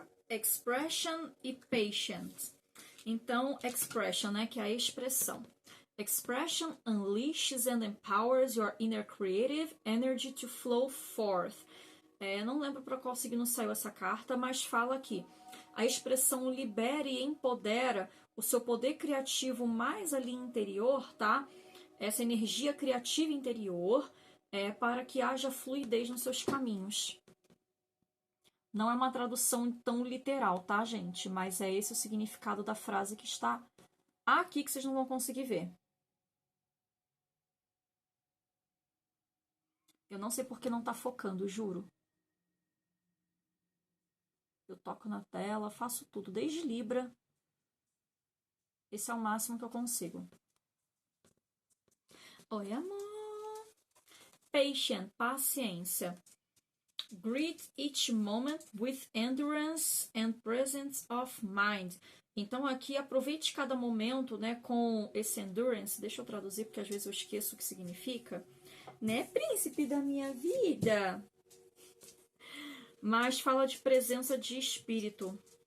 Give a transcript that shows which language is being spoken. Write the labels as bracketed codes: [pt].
[pt] Expression e Patience. Então, expression, né, que é a expressão. [en] Expression unleashes and empowers your inner creative energy to flow forth. [pt] Não lembro para qual signo saiu essa carta, mas fala aqui. A expressão libera e empodera o seu poder criativo mais ali interior, tá? Essa energia criativa interior, para que haja fluidez nos seus caminhos. Não é uma tradução tão literal, tá, gente? Mas é esse o significado da frase que está aqui, que vocês não vão conseguir ver. Eu não sei porque não tá focando, juro. Eu toco na tela, faço tudo, desde Libra. Esse é o máximo que eu consigo. Oi, amor. Patient, paciência. [en] Greet each moment with endurance and presence of mind. [pt] Então aqui aproveite cada momento, né, com esse endurance. Deixa eu traduzir porque às vezes eu esqueço o que significa, né, príncipe da minha vida. Mas fala de presença de espírito.